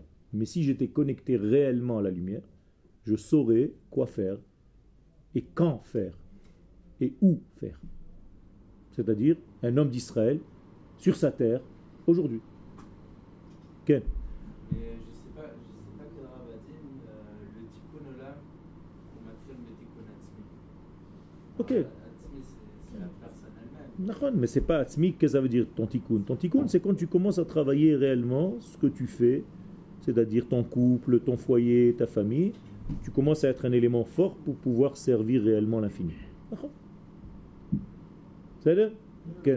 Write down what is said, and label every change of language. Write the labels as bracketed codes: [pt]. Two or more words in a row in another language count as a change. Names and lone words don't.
[fr] Mais si j'étais connecté réellement à la lumière, je saurais quoi faire, et quand faire, et où faire. C'est-à-dire un homme d'Israël sur sa terre, aujourd'hui. Ken? Mais je sais pas quel Rav a dit, le [he] תיקון עולם, [fr] on matriel le [he] תיקון עצמי. [fr] Ok. Atzmi, c'est la personne elle-même. Mais c'est pas atzmi, qu'est-ce que ça veut dire ton tikkun? Ton tikkun, c'est quand tu commences à travailler réellement ce que tu fais, c'est-à-dire ton couple, ton foyer, ta famille, tu commences à être un élément fort pour pouvoir servir réellement l'infini. C'est-à-dire Ken?